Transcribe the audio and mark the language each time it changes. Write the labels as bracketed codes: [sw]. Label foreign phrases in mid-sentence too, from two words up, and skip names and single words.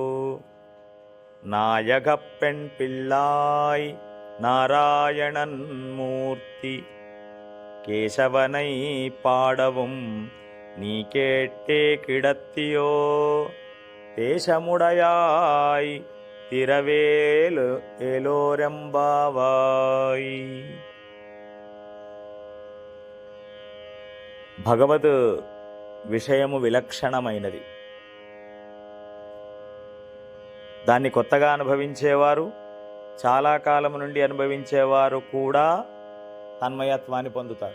[ta] நாயகப்பெண் பிள்ளாய் நாராயணன் மூர்த்தி கேசவனை பாடவும் நீ கேட்டே கிடத்தியோ தேசமுடையாய் திரவேலு ఏలోరెంబావాయ్. [te] భగవద్ విషయము విలక్షణమైనది. దాన్ని కొత్తగా అనుభవించేవారు, చాలా కాలం నుండి అనుభవించేవారు కూడా తన్మయత్వాన్ని పొందుతారు.